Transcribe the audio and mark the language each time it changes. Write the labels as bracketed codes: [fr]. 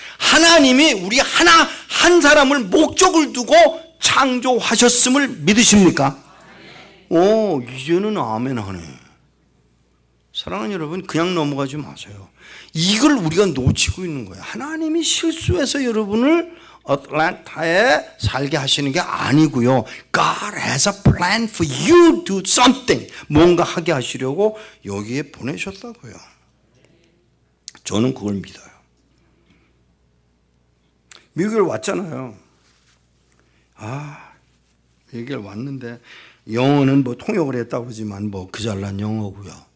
[ko] 하나님이 우리 한 사람을 목적을 두고 창조하셨음을 믿으십니까? 이제는 아멘 하네. 사랑하는 여러분, 그냥 넘어가지 마세요. 이걸 우리가 놓치고 있는 거예요. 하나님이 실수해서 여러분을 어틀란타에 살게 하시는 게 아니고요. [en] God has a plan for you to do something. [ko] 뭔가 하게 하시려고 여기에 보내셨다고요. 저는 그걸 믿어요. 미국에 왔잖아요. 여기에 왔는데 영어는 뭐 통역을 했다고 그러지만 뭐 그 잘난 영어고요.